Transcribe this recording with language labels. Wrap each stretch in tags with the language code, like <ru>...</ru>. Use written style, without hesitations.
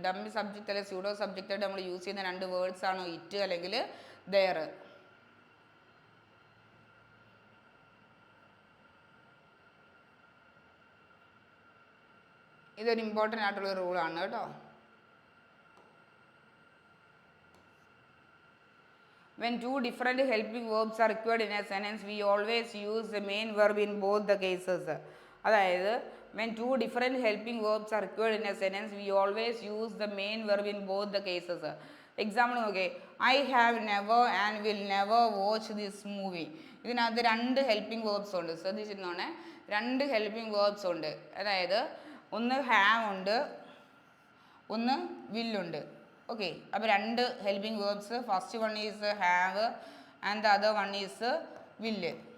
<ml>Dummy subject അല്ലെങ്കിൽ pseudo സബ്ജക്റ്റായിട്ട് നമ്മൾ use ചെയ്യുന്ന 2 വേർഡ്സ് ആണ് ഇറ്റ് അല്ലെങ്കിൽ ദെയർ. ഇതൊരു ഇമ്പോർട്ടൻ്റ് ആയിട്ടുള്ള റൂളാണ് കേട്ടോ.</ml> <en>When 2 different helping verbs are required in a sentence, we always use the main verb in both the cases. അതായത് when 2 different helping verbs are required in a sentence, we always use the main verb in both the cases.</en> <ml>Example നോക്കേ,</ml> <en>I have never and will never watch this movie.</en> <ml>ഇതിനകത്ത് 2 helping verbs ഉണ്ട്. ശ്രദ്ധിച്ചിരുന്നോണേ, 2 helping verbs ഉണ്ട്. അതായത് ഒന്ന് have ഉണ്ട്, ഒന്ന് വില്ലുണ്ട്.</ml> <en>Okay, അപ്പോൾ 2 helping verbs. First one is have and the other one is will.</en>